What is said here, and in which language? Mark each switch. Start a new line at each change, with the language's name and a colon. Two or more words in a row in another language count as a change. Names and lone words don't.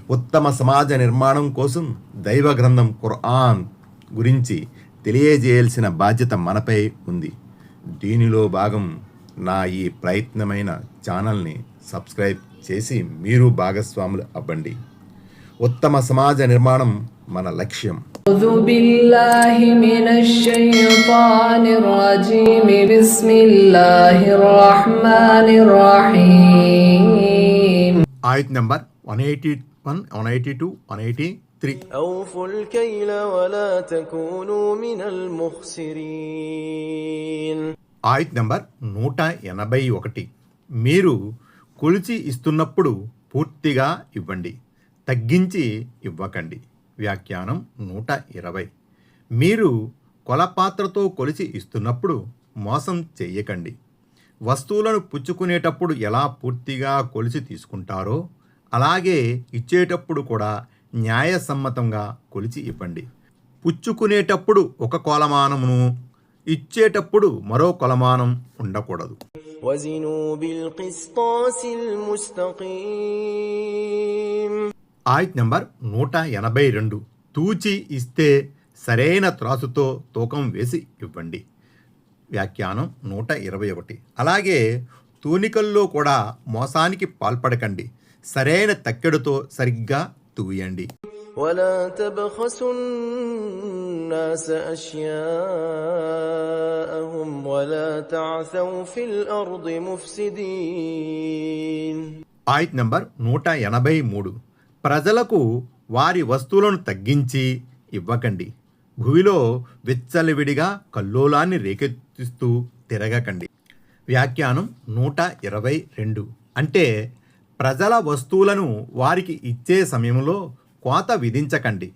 Telugu: ఉత్తమ సమాజ నిర్మాణం కోసం దైవ గ్రంథం ఖుర్ఆన్ గురించి తెలియజేయాల్సిన బాధ్యత మనపై ఉంది. దీనిలో భాగం నా ఈ ప్రయత్నమైన ఛానల్ని సబ్స్క్రైబ్ చేసి మీరు భాగస్వాములు అవ్వండి. ఉత్తమ సమాజ నిర్మాణం మన లక్ష్యం.
Arabic: أعوذ بالله من الشيطان الرجيم بسم الله الرحمن الرحيم.
Telugu: ఆయత్ నంబర్ 181, 182, 183.
Arabic: أوفوا الكيل ولا تكونوا من المخسرين.
Telugu: ఆయత్ నంబర్ 181. మీరు కొలిచి ఇస్తున్నప్పుడు పూర్తిగా ఇవ్వండి, తగ్గించి ఇవ్వకండి. వ్యాఖ్యానం 120. మీరు కొలపాత్రతో కొలిచి ఇస్తున్నప్పుడు మోసం చెయ్యకండి. వస్తువులను పుచ్చుకునేటప్పుడు ఎలా పూర్తిగా కొలిచి తీసుకుంటారో అలాగే ఇచ్చేటప్పుడు కూడా న్యాయసమ్మతంగా కొలిచి ఇవ్వండి. పుచ్చుకునేటప్పుడు ఒక కొలమానమును, ఇచ్చేటప్పుడు మరో కొలమానం ఉండకూడదు.
Arabic: وزنوا بالقسطاس المستقيم.
Telugu: ఆయత్ నంబర్ 182. తూచి ఇస్తే సరైన త్రాసుతో తూకం వేసి ఇవ్వండి. వ్యాఖ్యానం 121. అలాగే తూనికల్లో కూడా మోసానికి పాల్పడకండి. సరైన తక్కెడుతో సరిగ్గా తూయండి.
Arabic: ولا تبخسوا الناس أشياءهم ولا تعثوا في الأرض مفسدين.
Telugu: ఆయత్ నంబర్ 183. ప్రజలకు వారి వస్తువులను తగ్గించి ఇవ్వకండి. భూమిలో విచ్చలవిడిగా కల్లోలాన్ని రేకెత్తిస్తూ తిరగకండి. వ్యాఖ్యానం 122. అంటే ప్రజల వస్తువులను వారికి ఇచ్చే సమయంలో కోత విధించకండి.